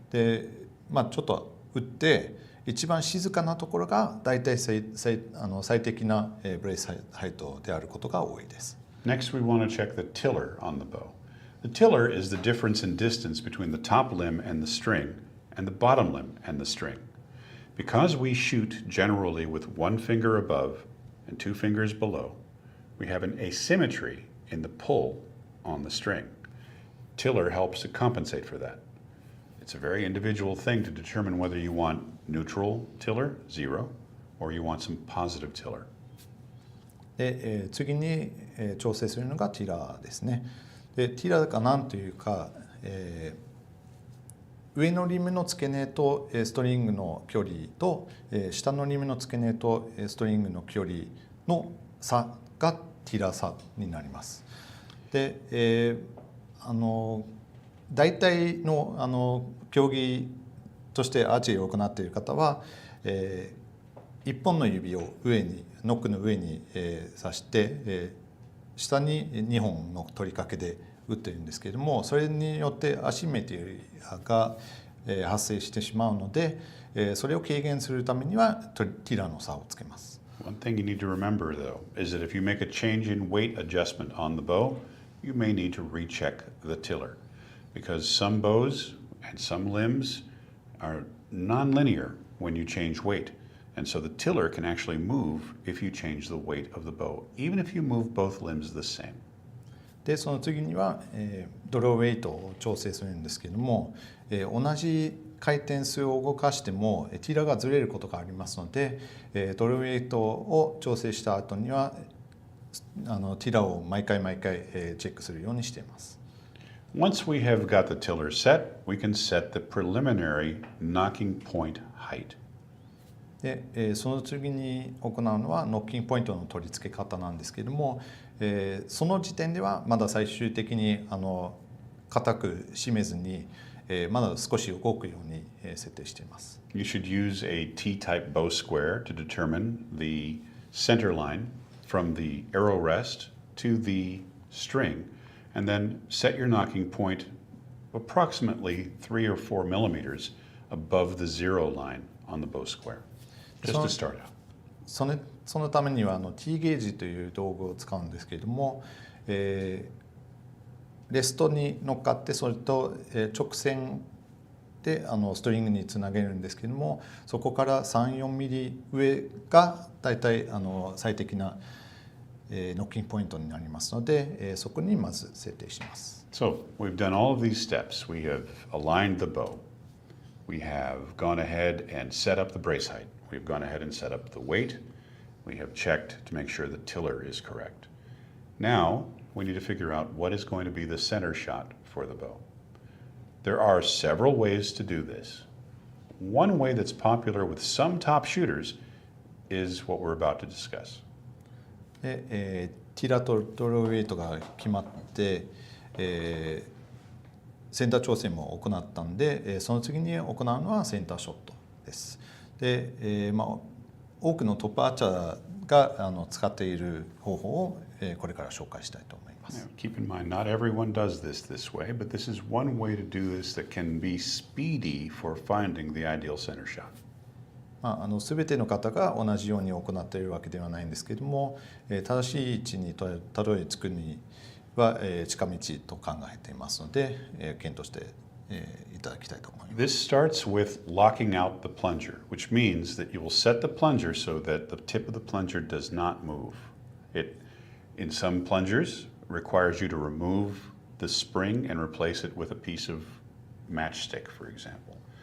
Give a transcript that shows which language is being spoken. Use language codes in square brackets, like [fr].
[ja] で、ちょっと打って一番静かなところが大体最適なブレースハイトであることが多いです。 [en] Next, we want to check the tiller on the bow. The tiller is the difference in distance between the top limb and the string and the bottom limb and the string. Because we shoot generally with one finger above and two fingers below, we have an asymmetry in the pull on the string. Tiller helps to compensate for that. It's a very individual thing to determine whether you want neutral tiller, 0, or you want some positive tiller. [ja] で、次に調整するのがティラーですね。で、ティラーが何というか、上のリムの付け根とストリングの距離と下のリムの付け根とストリングの距離の差がティラー差になります。で、大体の競技としてアーチェリーを行っている方は、1本の指をノックの上に刺して、下に2本の取り掛けで打っているんですけれども、それによってアシンメトリーが発生してしまうので、それを軽減するためにはティラーの差をつけます。 [en] One thing you need to remember, though, is that if you make a change in weight adjustment on the bow, you may need to recheck the tiller, because some bows and some limbs are nonlinear when you change weight, and so the tiller can actually move if you change the weight of the bow, even if you move both limbs the same. [ja] で、その次には、ドローウェイトを調整するんですけれども、同じ回転数を動かしてもティラーがずれることがありますので、ドローウェイトを調整した後にはティラーを毎回チェックするようにしています。 [en] Once we have got the tiller set, we can set the preliminary knocking point height. [ja] で、その次に行うのはノッキングポイントの取り付け方なんですけれども、その時点ではまだ最終的に固く締めずに、まだ少し動くように設定しています。 [en] You should use a T-type bow square to determine the center line from the arrow rest to the string, and then set your knocking point approximately 3 or 4 millimeters above the zero line on the bow square, just to start out. [ja] そのためにはT ゲージという道具を使うんですけれども、レストに乗っかってそれと直線でストリングにつなげるんですけれども、そこから3、4ミリ上がだいたい最適なノッキングポイントになりますので、そこにまず設定します。 [en] So we've done all of these steps. We have aligned the bow. We have gone ahead and set up the brace height. We've gone ahead and set up the weight. We have checked to make sure the tiller is correct. Now we need to figure out what is going to be the center shot for the bow. There are several ways to do this. One way that's popular with some top shooters is what we're about to discuss. [ja] で、ティラとドローウェイトが決まって、センター調整も行ったんで、その次に行うのはセンターショットです。で、多くのトップアーチャーが使っている方法をこれから紹介したいと思います。 [en] Keep in mind, not everyone does this way, but this is one way to do this that can be speedy for finding the ideal center shot. [ja] 全ての方が同じように行っているわけではないんですけれども、正しい位置にたどり着くには近道と考えていますので、検討していただきたいと思います。 [en] This starts with locking out the plunger, which means that you will set the plunger so that the tip of the plunger does not move. It, in some plungers, requires you to remove the spring and replace it with a piece of matchstick, for example.